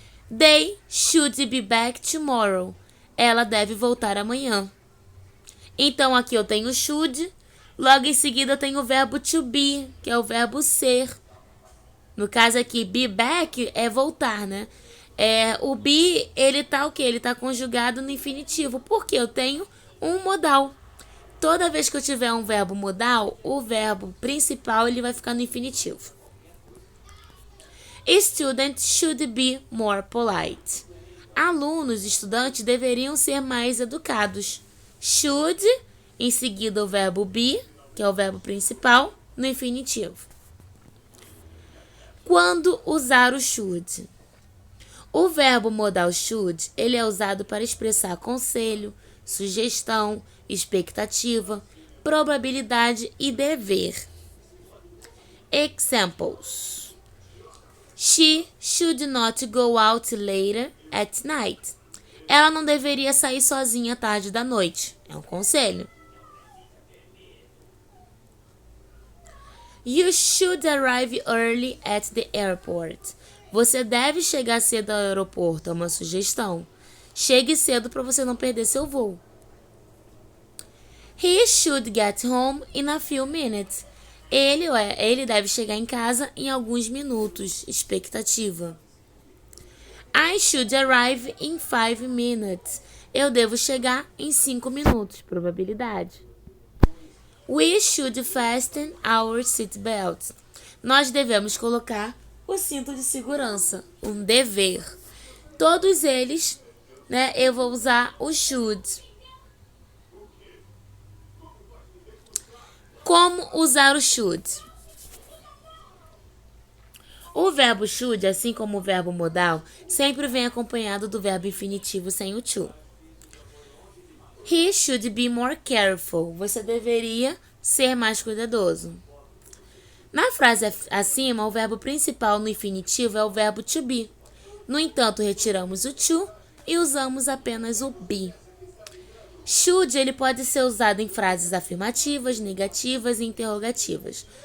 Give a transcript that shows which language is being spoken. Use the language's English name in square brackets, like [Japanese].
[English] They should be back tomorrow. [Portuguese] Ela deve voltar amanhã. Então, aqui eu tenho should. Logo em seguida, eu tenho o verbo to be, que é o verbo ser. No caso aqui, be back é voltar, né? O be, ele tá o quê? Ele tá conjugado no infinitivo, porque eu tenho um modal. Toda vez que eu tiver um verbo modal, o verbo principal ele vai ficar no infinitivo. [English] Students should be more polite. [Portuguese] Alunos, estudantes, deveriam ser mais educados. Should, em seguida o verbo be, que é o verbo principal, no infinitivo. Quando usar o should? O verbo modal should, ele é usado para expressar conselho, sugestão, expectativa, probabilidade e dever. [English] Examples. She should not go out later at night. [Portuguese] Ela não deveria sair sozinha tarde da noite. É um conselho. [English] You should arrive early at the airport. [Portuguese] Você deve chegar cedo ao aeroporto. É uma sugestão. Chegue cedo para você não perder seu voo. [English] He should get home in a few minutes. [Portuguese] Ele deve chegar em casa em alguns minutos. Expectativa. [English] I should arrive in 5 minutes. [Portuguese] Eu devo chegar em 5 minutos. Probabilidade. [English] We should fasten our seatbelts. [Portuguese] Nós devemos colocar o cinto de segurança. Um dever. Todos eles, né, eu vou usar o should. Como usar o should? O verbo should, assim como o verbo modal, sempre vem acompanhado do verbo infinitivo sem o to. [English] He should be more careful. [Portuguese] Você deveria ser mais cuidadoso. Na frase acima, o verbo principal no infinitivo é o verbo to be. No entanto, retiramos o to e usamos apenas o be. Should, ele pode ser usado em frases afirmativas, negativas e interrogativas.